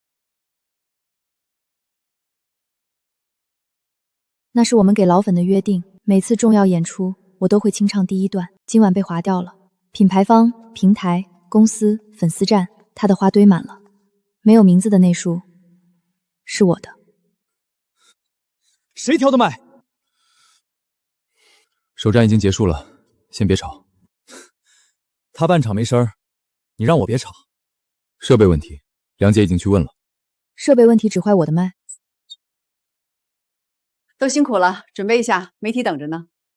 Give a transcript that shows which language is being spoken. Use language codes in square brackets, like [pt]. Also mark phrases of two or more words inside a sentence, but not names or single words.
[zh] 那是我們給老粉的約定，每次重要演出，我都會清唱第一段。今晚被劃掉了，品牌方、平台、公司、粉絲站，他的花堆滿了，沒有名字的那束是我的。誰調的麥？首站已經結束了，先別吵。他半場沒聲兒，你讓我別吵。設備問題，梁姐已經去問了。設備問題只壞我的麥。都辛苦了，準備一下，媒體等着呢。